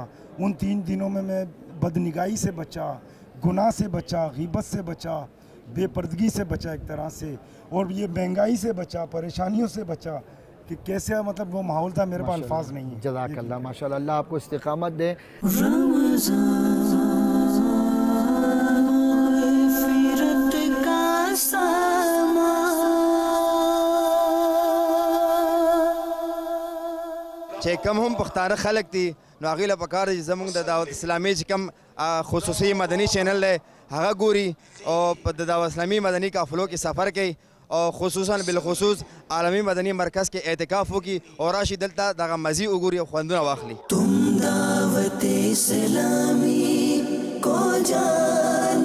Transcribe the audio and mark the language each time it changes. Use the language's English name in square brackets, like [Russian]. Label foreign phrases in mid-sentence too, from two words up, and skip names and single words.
[Urdu] ان 3 دنوں میں میں بدنگاہی سے بچا، گناہ سے بچا، غیبت سے بچا، بےپردگی سے بچا ایک طرح سے، اور یہ مہنگائی سے بچا، پریشانیوں سے بچا کہ کیسے مطلب وہ ماحول تھا، میرے پاس الفاظ نہیں ہے. [Arabic] جزاك الله ما شاء الله, [Urdu] اللہ آپ کو استقامت دے. [Pashto] چې کم هم پښتانه خلک دي نو هغې له پکار دی چې زموږ د دعوت اسلامي چې کم خصوصي مدني چینل دی هغه ګوري او په د دعوت اسلامي مدني قافلو کې سفر کوي او خصوصا بالخصوص عالمي مدني مرکز کې اعتکاف وکړي او راشي دلته دغه مزي وګوري او خوندونه واخلي. [Urdu] تم دعوت اسلامی کو جا